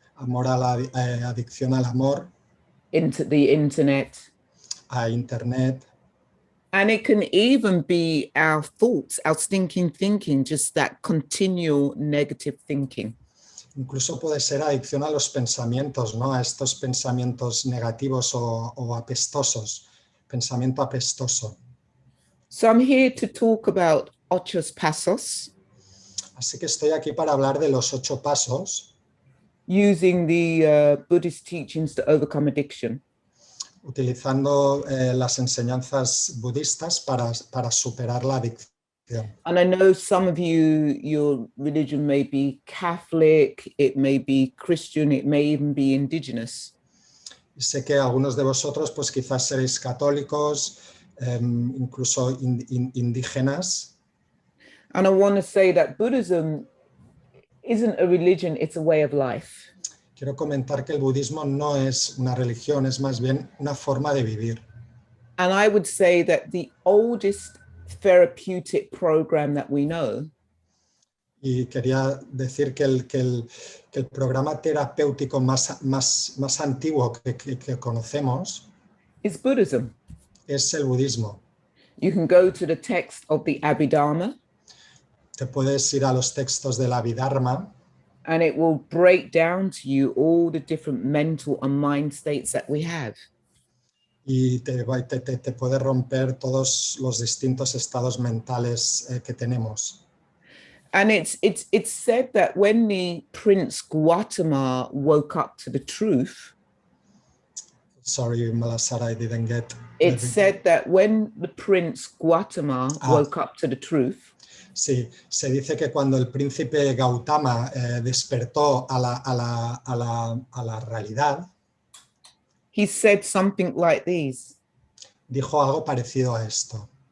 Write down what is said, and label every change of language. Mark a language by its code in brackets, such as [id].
[es] Amor a la adicción al amor, [en] Into the internet. [es] a internet. [en] And it can even be our thoughts, our stinking thinking, just that continual negative thinking. [es] Incluso puede ser adicción a los pensamientos, ¿no? A estos pensamientos negativos o apestosos, pensamiento apestoso. [en] So I'm here to talk about [es] ocho pasos, Así que estoy aquí para hablar de los 8 pasos, [en] using the Buddhist teachings to overcome addiction. [es] utilizando las enseñanzas budistas para superar la adicción. [en] And I know some of you, your religion may be Catholic, it may be Christian, it may even be indigenous. [es] Y sé que algunos de vosotros pues quizás seréis católicos, incluso indígenas. [en] And I want to say that Buddhism isn't a religion, it's a way of life. [es] Quiero comentar que el budismo no es una religión, es más bien una forma de vivir. [en] And I would say that the oldest therapeutic program that we know [es] Y quería decir que el programa terapéutico más antiguo que conocemos [en] is Buddhism. [es] es el budismo. [en] You can go to the text of the Abhidharma, [es] Te puedes ir a los textos del Abhidharma [en] and it will break down to you all the different mental and mind states that we have. [es] y te puede romper todos los distintos estados mentales que tenemos. [en] And it's said that when the Prince Gautama woke up to the truth, Sorry, Vimalasara, I didn't get. it's said that when the Prince Gautama woke up to the truth, [es] Sí, se dice que cuando el príncipe Gautama despertó a la realidad, [en] he said something like these, [es] dijo algo parecido a esto.